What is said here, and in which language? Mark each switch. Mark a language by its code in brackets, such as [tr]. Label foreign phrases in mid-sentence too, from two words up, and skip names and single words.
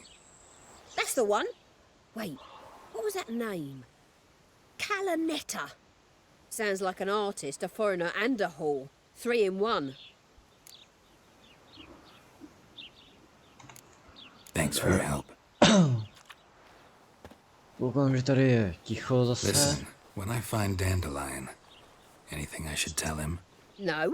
[en] That's the one. Wait, what was that name? Calanetta. Sounds like an artist, a foreigner and a whore. 3 in 1. Thanks for your help. [cs] Koukám, že tady je ticho zase. [en] Listen, when I find Dandelion, anything I should tell him? No.